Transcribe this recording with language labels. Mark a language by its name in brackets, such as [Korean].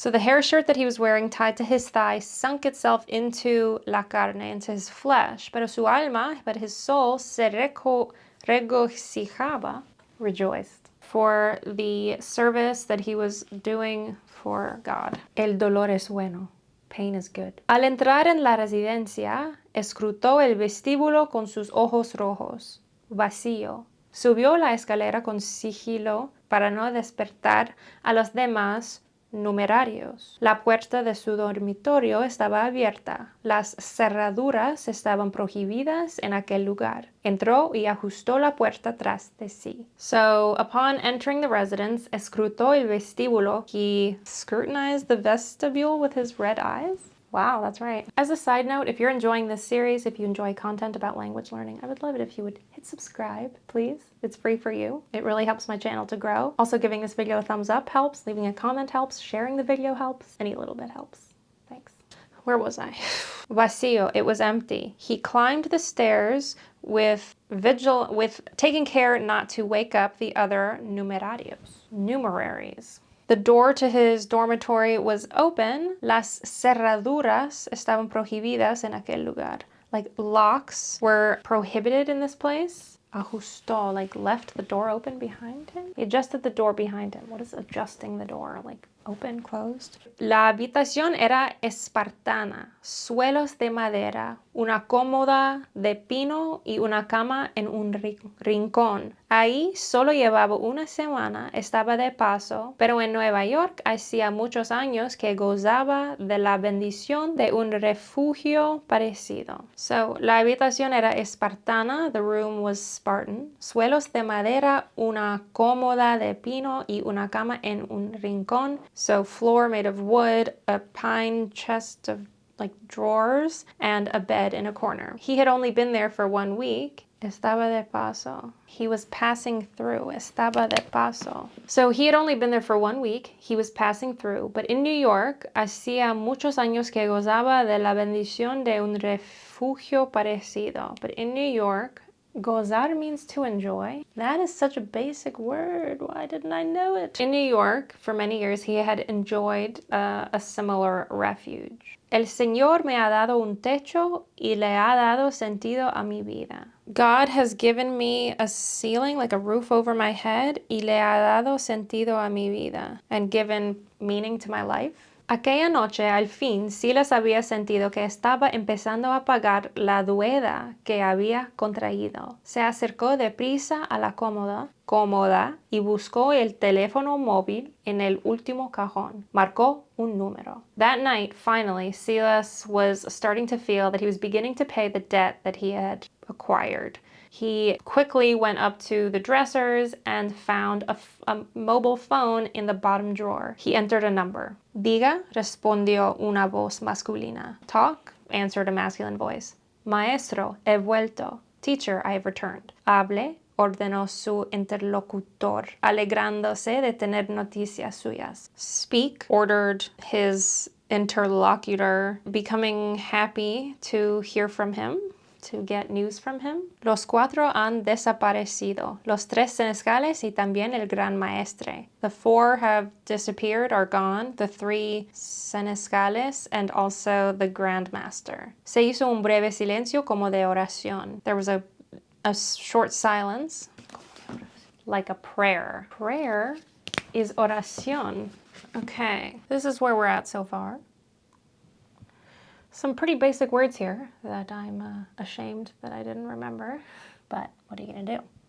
[English] So the hair shirt that he was wearing tied to his thigh sunk itself into [Spanish] la carne, [English] into his flesh. But his soul [Spanish] se regocijaba, [English] rejoiced, for the service that he was doing for God. [Spanish] El dolor es bueno. [English] Pain is good. [Spanish] Al entrar en la residencia, escrutó el vestíbulo con sus ojos rojos. Vacío. Subió la escalera con sigilo para no despertar a los demás numerarios. La puerta de su dormitorio estaba abierta. Las cerraduras estaban prohibidas en aquel lugar. Entró y ajustó la puerta tras de sí. [English] So, upon entering the residence, [Spanish] escrutó el vestíbulo. [English] He scrutinized the vestibule with his red eyes. Wow, that's right. As a side note, if you're enjoying this series, if you enjoy content about language learning, I would love it if you would hit subscribe, please. It's free for you. It really helps my channel to grow. Also, giving this video a thumbs up helps. Leaving a comment helps. Sharing the video helps. Any little bit helps. Thanks. Where was I? Vacío. It was empty. He climbed the stairs with taking care not to wake up the other numeraries. The door to his dormitory was open. [Spanish] Las cerraduras estaban prohibidas en aquel lugar. [English] Like, locks were prohibited in this place. Ajustó, like, left the door open behind him. He adjusted the door behind him. What is adjusting the door? Like, open, closed? [Spanish] La habitación era espartana. Suelos de madera. Una cómoda de pino y una cama en un rincón. Ahí solo llevaba una semana, estaba de paso, pero en Nueva York hacía muchos años que gozaba de la bendición de un refugio parecido. [English] So, [Spanish] la habitación era espartana, [English] the room was Spartan. [Spanish] Suelos de madera, una cómoda de pino y una cama en un rincón. [English] So, floor made of wood, a pine chest of drawers, and a bed in a corner. He had only been there for 1 week. [Spanish] Estaba de paso. [English] He was passing through. [Spanish] Estaba de paso. [English] So he had only been there for 1 week. He was passing through. But in New York, [Spanish] hacía muchos años que gozaba de la bendición de un refugio parecido. [English] But in New York, gozar means to enjoy. That is such a basic word. Why didn't I know it? In New York, for many years, he had enjoyed a similar refuge. [Spanish] El Señor me ha dado un techo y le ha dado sentido a mi vida. [English] God has given me a ceiling, like a roof over my head, [Spanish] y le ha dado sentido a mi vida, [English] and given meaning to my life. [Spanish] Aquella noche, al fin, Silas había sentido que estaba empezando a pagar la deuda que había contraído. Se acercó deprisa a la cómoda y buscó el teléfono móvil en el último cajón. Marcó un número. [English] That night, finally, Silas was starting to feel that he was beginning to pay the debt that he had acquired. He quickly went up to the dressers and found a mobile phone in the bottom drawer. He entered a number. [Spanish] Diga, respondió una voz masculina. [English] Talk, answered a masculine voice. [Spanish] Maestro, he vuelto. [English] Teacher, I have returned. [Spanish] Hable, ordenó su interlocutor, alegrándose de tener noticias suyas. [English] Speak, ordered his interlocutor, becoming happy to hear from him, to get news from him. [Spanish] Los cuatro han desaparecido, los tres senescales y también el gran maestre. [English] The four have disappeared, are gone, the three senescales and also the grand master. [Spanish] Se hizo un breve silencio como de oración. [English] There was a short silence, like a prayer. Prayer is oración. Okay, this is where we're at so far. Some pretty basic words here that I'm ashamed that I didn't remember, but what are you gonna do?